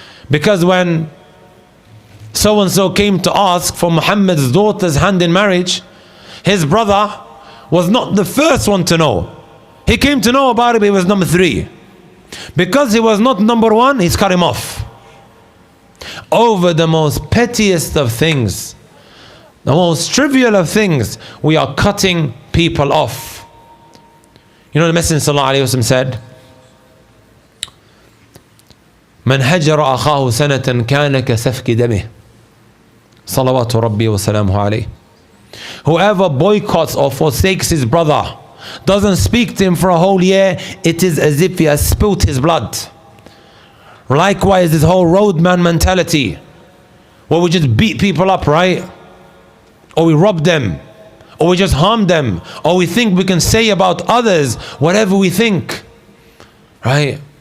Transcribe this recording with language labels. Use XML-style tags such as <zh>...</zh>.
<en>Because when so-and-so came to ask for Muhammad's daughter's hand in marriage, his brother was not the first one to know. He came to know about it, but he was number 3. Because he was not number 1, he's cut him off. over the most pettiest of things, the most trivial of things, we are cutting people off. You know, the Messenger ﷺ said,</en> <ar>من هجر أخاه سنة كان كسفك دمه صلوات ربي وسلامه عليه.</ar> <en>Whoever boycotts or forsakes his brother, doesn't speak to him for a whole year, it is as if he has spilt his blood. Likewise, this whole roadman mentality, where we just beat people up, right? Or we rob them, or we just harm them, or we think we can say about others whatever we think, right?</en>